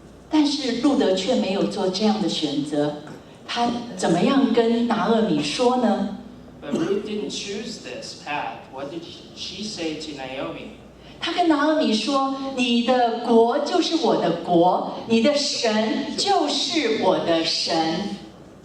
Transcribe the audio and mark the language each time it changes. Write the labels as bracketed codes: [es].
[zh] 但是路德却没有做这样的选择，他怎么样跟拿俄米说呢？ [en] But Ruth didn't choose this path. What did she say to Naomi? [zh] 他跟拿俄米说：“你的国就是我的国，你的神就是我的神。”